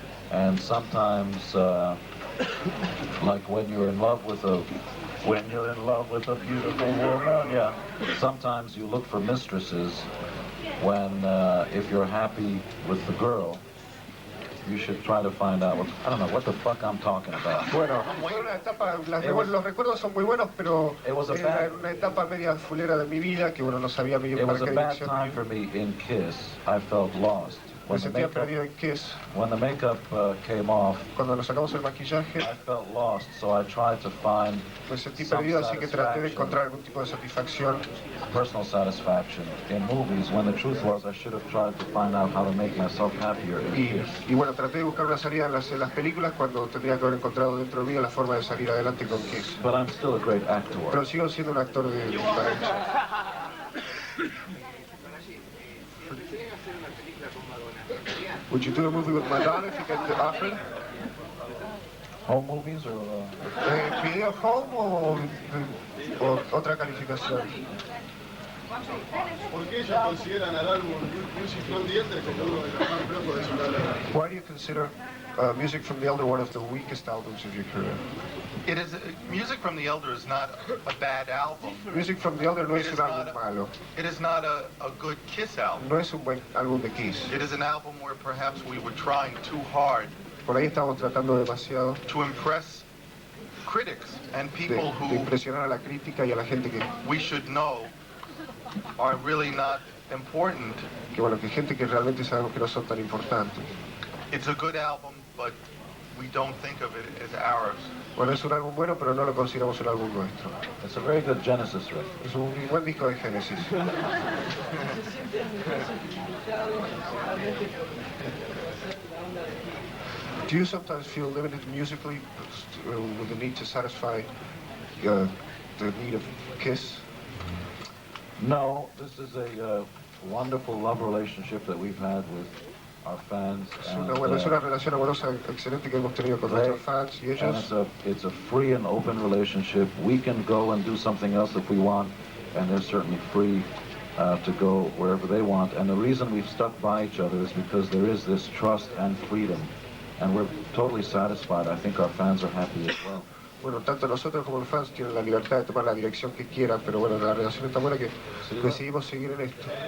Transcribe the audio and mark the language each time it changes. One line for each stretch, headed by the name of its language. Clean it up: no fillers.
English: And sometimes, like when you're in love with a beautiful woman, yeah. Sometimes you look for mistresses when, if you're happy with the girl, you should try to find out I don't know what the fuck I'm talking about.
Spanish: Bueno, fue una etapa, los recuerdos son muy buenos, pero era una etapa media fulera de mi vida que uno no sabía bien para qué dirección.
English: It was a bad time for me in Kiss. I felt lost.
Spanish: Me sentía perdido en Kiss.
English: When the makeup came off,
Spanish: cuando nos sacamos el maquillaje,
English: I felt lost, so I tried to find
Spanish: me sentí perdido, así que traté de encontrar algún tipo de satisfacción,
English: personal satisfaction in movies, when the truth was I should have tried to find out how to make myself happier in Kiss.
Spanish: Y bueno, traté de buscar una salida en las películas cuando tendría que haber encontrado dentro de mí la forma de salir adelante con Kiss.
English: But I'm still a great actor.
Spanish: Pero sigo siendo un actor de talento.
English: Would you do a movie with Madonna if you get the offer? Home movies or
Spanish: video home o otra calificación? ¿Por qué ellos consideran al álbum Music from the Elder como uno de los más flojos de su carrera?
English: Why do you consider Music from the Elder one of the weakest albums of your career? Music from the Elder is not a bad album.
Spanish: Music from the Elder no es un álbum malo.
English: It is not a good Kiss album.
Spanish: No es un buen álbum de Kiss.
English: It is an album where perhaps we were trying too hard.
Spanish: Por ahí estamos tratando demasiado
English: to impress critics and people who
Spanish: de impresionar a la crítica y a la gente que
English: we should know are really not important.
Spanish: Que bueno, que hay gente que realmente sabemos que no son tan importantes.
English: It's a good album, but we don't think of it as ours.
Spanish: Bueno, es un álbum bueno, pero no lo consideramos un álbum nuestro.
English: It's a very good Genesis record.
Spanish: Es un buen disco de Genesis.
English: Do you sometimes feel limited musically with the need to satisfy the need of Kiss? No, this is a wonderful love relationship that we've had with our fans.
Spanish: Es una relación amorosa excelente que hemos tenido con nuestros fans y ellos.
English: And it's a free and open relationship. We can go and do something else if we want, and they're certainly free to go wherever they want. And the reason we've stuck by each other is because there is this trust and freedom, and we're totally satisfied. I think our fans are happy as well.
Spanish: Bueno, tanto nosotros como los fans tienen la libertad de tomar la dirección que quieran, pero bueno, la relación es tan buena que decidimos seguir en esto.